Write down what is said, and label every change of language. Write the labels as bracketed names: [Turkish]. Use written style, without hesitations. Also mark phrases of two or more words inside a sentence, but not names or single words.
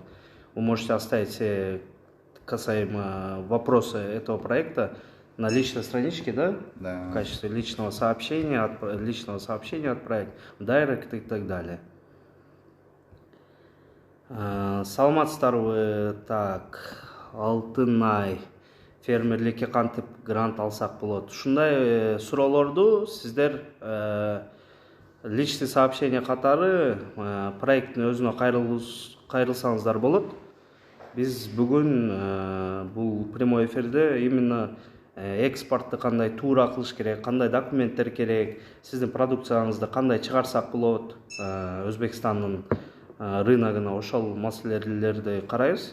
[Russian] Вы можете оставить касаемо вопросы этого проекта на личной страничке, да? Да. В качестве личного сообщения отправить в директ и так далее. Саламатсыздар вы, так, [Kyrgyz] Алтынай фермерликке кантип грант алсак болот. Ушундай суроолорду сиздер [Russian] личный сообщение [Kyrgyz] катары проекттин өзүнө кайрылсаңыздар болот. Биз бүгүн бул прямой эфирде именно экспортты кандай туура кылыш керек, кандай документтер керек, сиздин продукцияңызды кандай чыгарсак болот, Өзбекстандын рыногуна ошол маселелерди карайбыз.